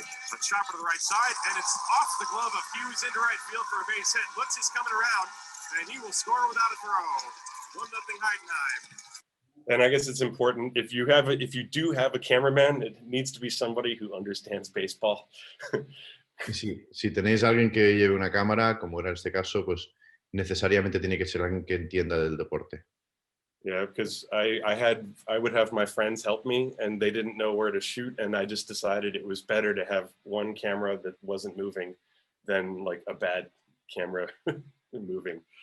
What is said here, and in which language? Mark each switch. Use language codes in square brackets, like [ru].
[en] A chopper to the right side, and it's off the glove of Hughes into right field for a base hit. Lutz is coming around, and he will score without a throw. 1-0 Heidenheim. And I guess it's important if you do have a cameraman, it needs to be somebody who understands baseball. [es] Sí, si tenéis a alguien que lleve una cámara, como era en este caso, pues necesariamente tiene que ser alguien que entienda del deporte. [en] Yeah, because I would have my friends help me and they didn't know where to shoot, and I just decided it was better to have one camera that wasn't moving than like a bad camera moving.